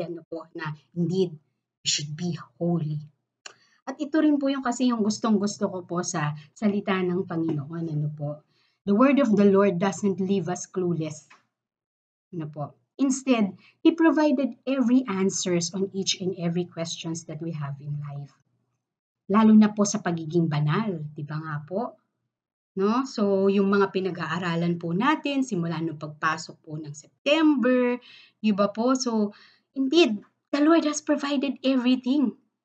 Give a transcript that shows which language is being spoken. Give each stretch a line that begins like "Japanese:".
Filipino: Ano po, na
English: indeed, we should be holy.
Filipino: At ito rin po yung kasi yung gustong-gusto ko po sa salita ng Panginoon. Ano po?
English: The word of the Lord doesn't leave us clueless.
Filipino: Ano po?
English: Instead, He provided every answers on each and every questions that we have in life.
Filipino: Lalo na po sa pagiging banal, di ba nga po? No? So, yung mga pinag-aaralan po natin, simula nung pagpasok po ng September, di ba po?
English: So, indeed, the Lord has provided everything.